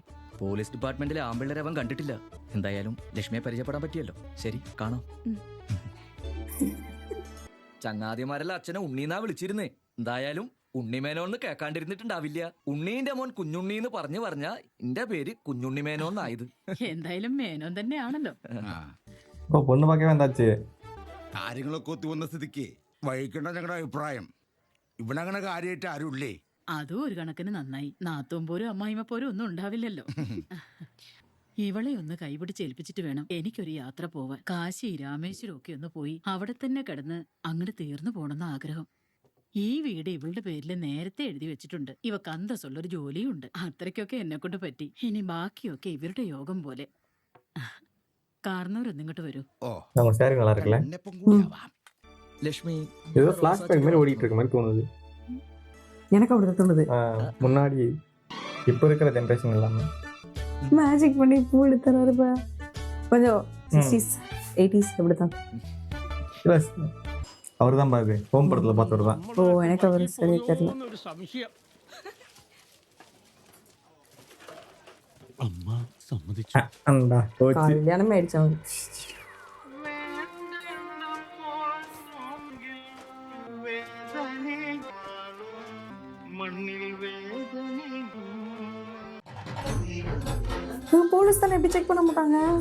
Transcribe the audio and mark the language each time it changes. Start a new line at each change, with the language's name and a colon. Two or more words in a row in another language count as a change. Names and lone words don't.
Malayalam: പോലീസ് ഡിപ്പാർട്ട്മെന്റിലെ ആമ്പിള്ളേരെ അവൻ കണ്ടിട്ടില്ല. എന്തായാലും ലക്ഷ്മിയെ പരിചയപ്പെടാൻ പറ്റിയല്ലോ. ശരി, കാണാം. ചങ്ങാതിമാരെല്ലാം അച്ഛനെ ഉണ്ണീന്നാ വിളിച്ചിരുന്നേ. എന്തായാലും ഉണ്ണിമേനോന്ന് കേൾക്കാണ്ടിരുന്നിട്ടുണ്ടാവില്ല. ഉണ്ണീന്റെ മോൻ കുഞ്ഞുണ്ണീന്ന് പറഞ്ഞ എന്റെ പേര് കുഞ്ഞുണ്ണി മേനോന്നായത്. എന്തായാലും മേനോൻ തന്നെയാണല്ലോ.
Tamil: இப்போ பொண்ணு பார்க்கவே வந்தாச்சு.
Malayalam: കാര്യങ്ങളൊക്കെ ഒത്തു വന്ന സ്ഥിതിക്ക് വഹിക്കേണ്ട ഞങ്ങളുടെ അഭിപ്രായം. ഇവിടെ അങ്ങനെ കാര്യമായിട്ട് ആരുമില്ലേ? അതും ഒരു കണക്കിന് നന്നായി. നാത്തോം പോരും അമ്മായിമ്മ പോരും ഒന്നും ഉണ്ടാവില്ലല്ലോ. ഇവളെ ഒന്ന് കൈപിടിച്ച് ഏൽപ്പിച്ചിട്ട് വേണം എനിക്കൊരു യാത്ര പോവാൻ. കാശി, രാമേശ്വരം ഒക്കെ ഒന്ന് പോയി അവിടെ തന്നെ കിടന്ന് അങ്ങോട്ട് തീർന്നു പോണെന്ന ആഗ്രഹം. ഈ വീട് ഇവളുടെ പേരിൽ നേരത്തെ എഴുതി വെച്ചിട്ടുണ്ട്. ഇവക്ക് അന്തസ്സുള്ളൊരു ജോലിയും ഉണ്ട്. അത്രയ്ക്കൊക്കെ എന്നെ കൊണ്ട് പറ്റി. ഇനി ബാക്കിയൊക്കെ ഇവരുടെ യോഗം പോലെ. കാരണവരൊന്നും ഇങ്ങോട്ട് വരൂ. ഓ,
Tamil: நம்ம சாரி நல்லா இருக்குல்ல?
Malayalam: എന്നപ്പം കൂടിയാവാം. ലക്ഷ്മി
Tamil: ஏதோ ஃபிளாஷ்பேக் மாதிரி ஓடிட்டு இருக்க மாதிரி தோணுது. எனக்கு அப்படிதான் தோணுது. முன்னாடி இப்போ இருக்கிற ஜென்ரேஷன் இல்லாம மேஜிக் பண்ணி பூ எடுத்துறாருப்பா. கொஞ்சம் 60s 80s அப்படிதான். அவர் தான் பாரு ஹோம் படத்துல பார்த்தவர் தான். ஓ, எனக்கு அவர் சரியா தெரியல.
Malayalam: ഒരു സംശയം. അമ്മ സമ്മതിച്ചു.
Tamil: அண்டா போச்சு. கல்யாணமே ஆயிடுச்சு அவருக்கு. போலீஸ் தானே எப்படி செக் பண்ண மாட்டாங்க?